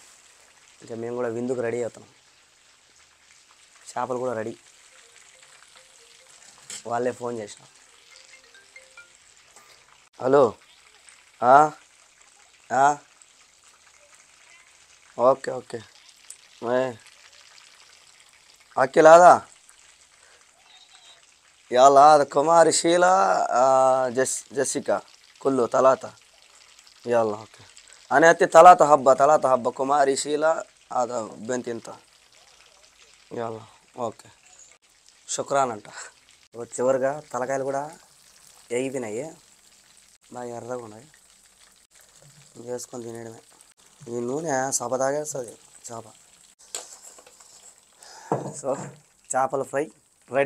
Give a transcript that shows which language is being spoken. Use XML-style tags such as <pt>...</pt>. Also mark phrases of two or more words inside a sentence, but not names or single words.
<te>ఇంకా మేము కూడా విందుకు రెడీ అవుతున్నాం. చేపలు కూడా రెడీ, వాళ్ళే ఫోన్ చేసినాం.</te> <en>Hello. Okay okay.</en> <ar>అఖిల్ హదా يلا هذا كماري شيلة. جيسيكا كله ثلاثة. يلا اوكي. انا اتي ثلاثة حبة كماري شيلة. هذا بنت انت. يلا ఓకే.</ar> <te>శుక్రాన్ అంట. చివరిగా తలకాయలు కూడా వేగిపోయినాయి, బాగా ఎర్రగా ఉన్నాయి. వేసుకొని తినేయడమే. ఈ నూనె చేప తాగేస్తుంది చేప. సో చేపల ఫ్రై రెడీ.</te>